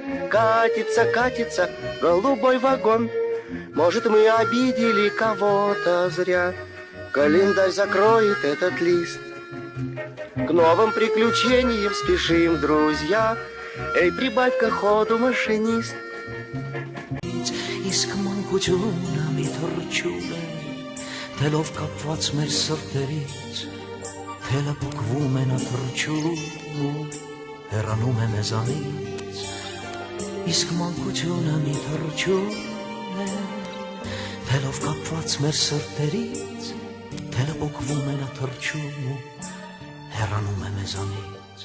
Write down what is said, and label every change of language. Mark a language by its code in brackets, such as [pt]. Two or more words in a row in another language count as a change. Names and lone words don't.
[ru] Катится голубой вагон. Может, мы обидели кого-то зря. Календарь закроет этот лист. К новым приключениям спешим, друзья. Эй, прибавь-ка ходу, машинист. [hy] Իսկ մանկությունը մի թռչուն է, թելով կապված մեր սրտերից, թելը փոկվում է նա թռչում ու հեռանում է մեզանից։ Իսկ մանկությունը մի թռչուն է, թելով կապված մեր սրտերից, թելը փոկվում է նա թռչում ու հեռանում է մեզանից։